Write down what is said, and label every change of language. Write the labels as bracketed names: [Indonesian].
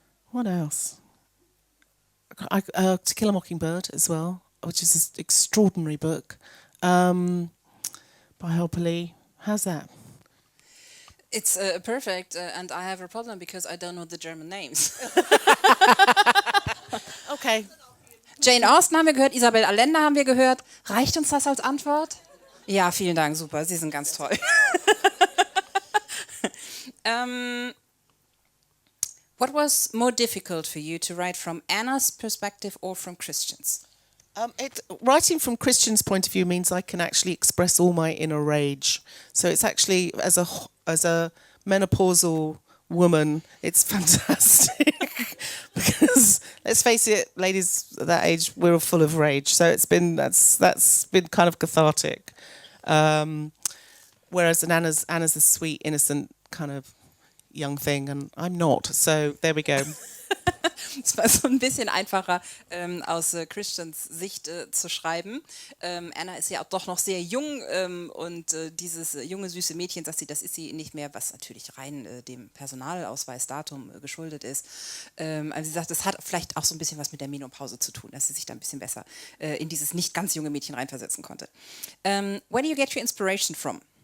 [English] What else? To Kill a Mockingbird as well, which is an extraordinary book by Harper Lee. How's that? It's perfect, and I have a problem because I don't know the German names. Okay. [German] Jane Austen haben wir gehört, Isabel Allende haben wir gehört. Reicht uns das als Antwort? Ja, vielen Dank, super, Sie sind ganz toll. [English] What was more difficult for you to write from Anna's perspective or from Christian's? Writing from Christian's point of view means I can actually express all my inner rage. So it's actually, as a menopausal woman, it's fantastic. Because let's face it, ladies at that age, we're all full of rage. So that's been kind of cathartic. Whereas Anna's a sweet, innocent kind of young thing, and I'm not. So there we go. [German] Es war so ein bisschen einfacher, aus Christians Sicht zu schreiben. Anna ist ja auch doch noch sehr jung und dieses junge, süße Mädchen, sagt sie, das ist sie nicht mehr, was natürlich rein dem Personalausweisdatum geschuldet ist. Also sie sagt, das hat vielleicht auch so ein bisschen was mit der Menopause zu tun, dass sie sich da ein bisschen besser in dieses nicht ganz junge Mädchen reinversetzen konnte. [English] Where do you get your inspiration from?